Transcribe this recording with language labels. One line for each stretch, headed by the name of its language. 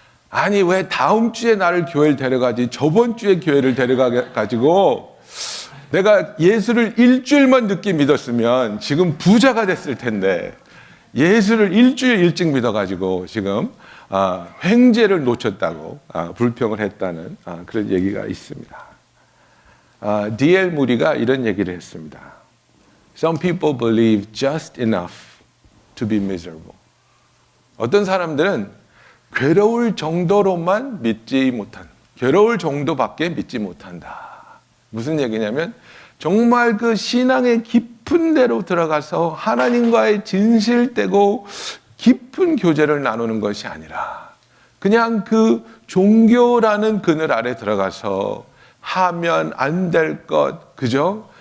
Korean: 아니 왜 다음 주에 나를 교회를 데려가지 저번 주에 교회를 데려가가지고 내가 예수를 일주일만 늦게 믿었으면 지금 부자가 됐을 텐데 예수를 일주일 일찍 믿어가지고 지금 횡재를 놓쳤다고 불평을 했다는 그런 얘기가 있습니다. D.L. 무리가 이런 얘기를 했습니다.
English: Some people believe just enough to be miserable.
Korean: 어떤 사람들은 괴로울 정도로만 믿지 못한, 괴로울 정도밖에 믿지 못한다. 무슨 얘기냐면 정말 그 신앙의 깊은 데로 들어가서 하나님과의 진실되고 깊은 교제를 나누는 것이 아니라 그냥 그 종교라는 그늘 아래 들어가서 하면 안 될 것, 그죠?